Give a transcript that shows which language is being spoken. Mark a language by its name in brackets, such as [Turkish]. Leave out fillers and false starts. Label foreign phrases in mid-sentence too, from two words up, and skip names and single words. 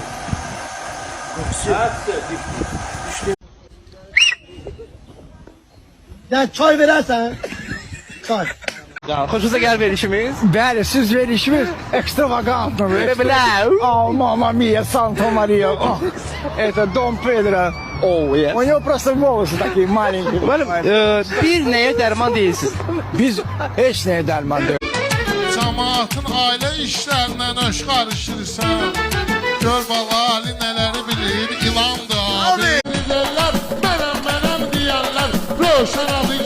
[Azerbaijani] Əksi yox. At düştü. Ya çay verersen. Çay. Hoşunuza gəlir verişimiz? Bəli, siz verişimiz ekstravagant mı? Bebelau. [Italian] Oh, mamma mia, Santa Maria. [Russian] Oh, это Дом Педро. [English] Oh yes. [Russian] У него просто волосы такие маленькие. [Azerbaijani] Müəllim, bir nəyə dərman deyilsiz? Biz heç nəyə dərman deyil. Cəmaatın ailə işlərindən öş qarışırsan. Gör balali nələri bilir, ilandır abi. Bilirlər, mənəm deyərlər, Rövşən